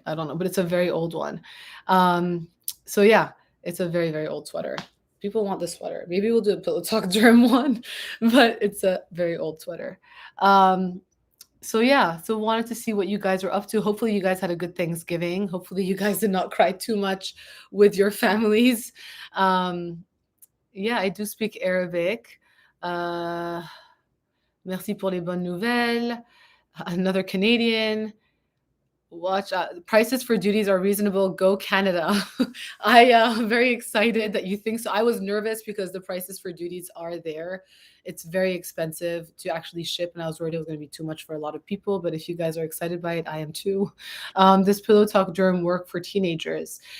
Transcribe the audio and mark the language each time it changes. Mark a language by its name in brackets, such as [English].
[English] I don't know, but it's a very old one. So yeah, it's a very, very old sweater. People want this sweater. Maybe we'll do a Pillow Talk Derm one, but it's a very old sweater. So yeah, so wanted to see what you guys are up to. Hopefully you guys had a good Thanksgiving. Hopefully you guys did not cry too much with your families. Yeah, I do speak Arabic. [French] Merci pour les bonnes nouvelles. [English] Another Canadian. Watch out. Prices for duties are reasonable. Go Canada. I am very excited that you think so. I was nervous because the prices for duties are there. It's very expensive to actually ship, and I was worried it was going to be too much for a lot of people. But if you guys are excited by it, I am too. This Pillow Talk Derm work for teenagers.